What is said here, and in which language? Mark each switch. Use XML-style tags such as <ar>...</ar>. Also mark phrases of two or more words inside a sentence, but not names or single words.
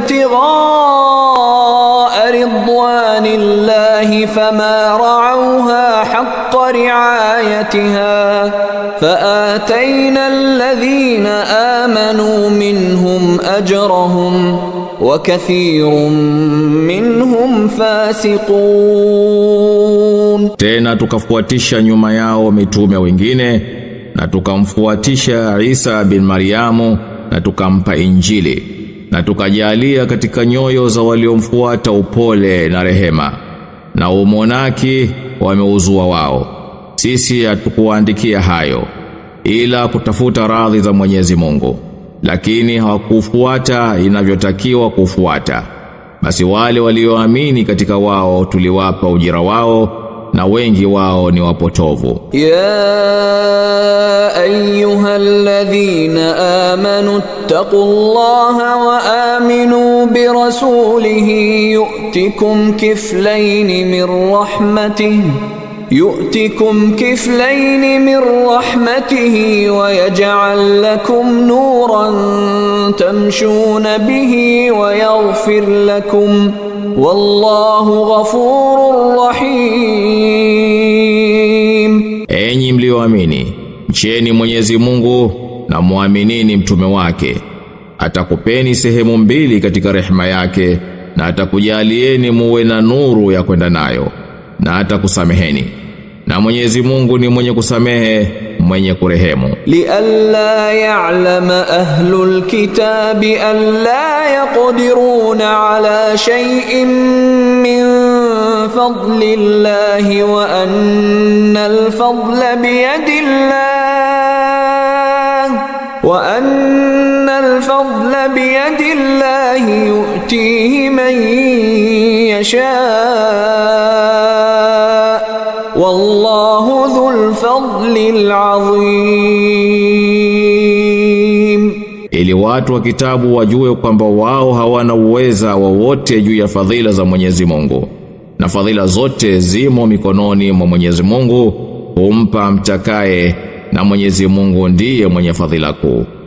<ar>ابتغاء رضوان الله فما رعوها حق رعايتها فآتينا الذين آمنوا منهم أجرهم وكثير منهم فاسقون.</ar> <sw>Tena tukafuatisha nyuma yao mitume wengine na tukamfuatisha Isa bin Mariamu na tukampa Injili na tukajalia katika nyoyo za waliomfuata upole na rehema na umonaki wameuzua wao. Sisi hatukuandikia hayo ila kutafuta radhi za Mwenyezi Mungu, lakini hawakufuata inavyotakiwa kufuata. Basi wale walioamini katika wao tuliwapa ujira wao na wengi wao ni wapotovu.</sw> <ar>يا أيها الذين آمنوا اتقوا الله وآمنوا برسوله يؤتكم كفلين من رحمته ويجعل لكم نورا تمشون به ويغفر لكم والله غفور رحيم.</ar> <sw>Enyi mlioamini, mcheni Mwenyezi Mungu na muaminini mtume wake. Atakupeni sehemu mbili katika rehema yake na atakujalieni muwe na nuru ya kwenda nayo na atakusameheni. Na Mwenyezi Mungu ni mwenye kusamehe, mwenye kurehemu.</sw> <ar>لئلا يعلم أهل الكتاب ألا يقدرون على شيء من فضل الله وأن الفضل بيد الله يؤتيه من يشاء والله ذو الفضل العظيم.</ar> <sw>Ili watu wa kitabu wajue kwamba wao hawana uweza wowote juu ya fadhila za Mwenyezi Mungu, na fadhila zote zimo mikononi mwa Mwenyezi Mungu, humpa mtakaye, na Mwenyezi Mungu ndiye mwenye fadhila kuu.</sw>